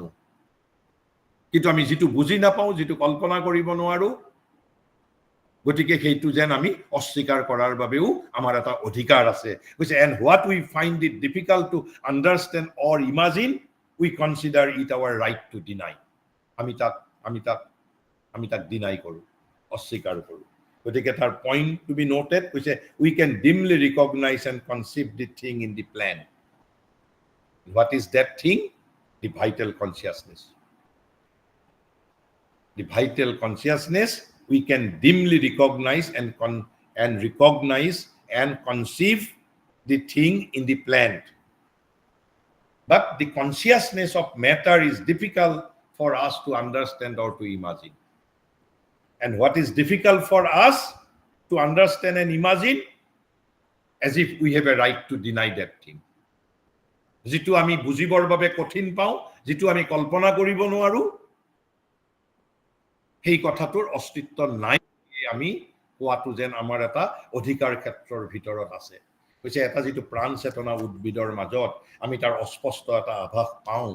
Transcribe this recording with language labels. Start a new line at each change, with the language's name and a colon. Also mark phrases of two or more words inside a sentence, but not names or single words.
Assamese: কিন্তু আমি যিটো বুজি নাপাওঁ, যিটো কল্পনা কৰিব নোৱাৰো, গতিকে সেইটো যেন আমি অস্বীকাৰ কৰাৰ বাবেও আমাৰ এটা অধিকাৰ আছে।
English: And what we find it difficult to understand or imagine, we consider it our right to deny.
Assamese: আমি তাক ডিনাই কৰো, অস্বীকাৰ কৰো। গতিকে তাৰ
English: point to be noted কৈছে we can dimly recognize and conceive the thing in the plan. What is that thing? The vital consciousness. The vital consciousness we can dimly recognize and recognize and conceive the thing in the plant. But the consciousness of matter is difficult for us to understand or to imagine. And what is difficult for us to understand and imagine? As if we have a right to deny that thing.
Assamese: যিটো আমি বুজিবৰ বাবে কঠিন পাওঁ, যিটো আমি কল্পনা কৰিব নোৱাৰো, সেই কথাটোৰ অস্তিত্ব নাই, আমি কোৱাটো যেন আমাৰ এটা অধিকাৰ ক্ষেত্ৰৰ ভিতৰত আছে। কৈছে এটা যিটো প্ৰাণ চেতনা উদ্ভিদৰ মাজত, আমি তাৰ অস্পষ্ট এটা আভাস পাওঁ।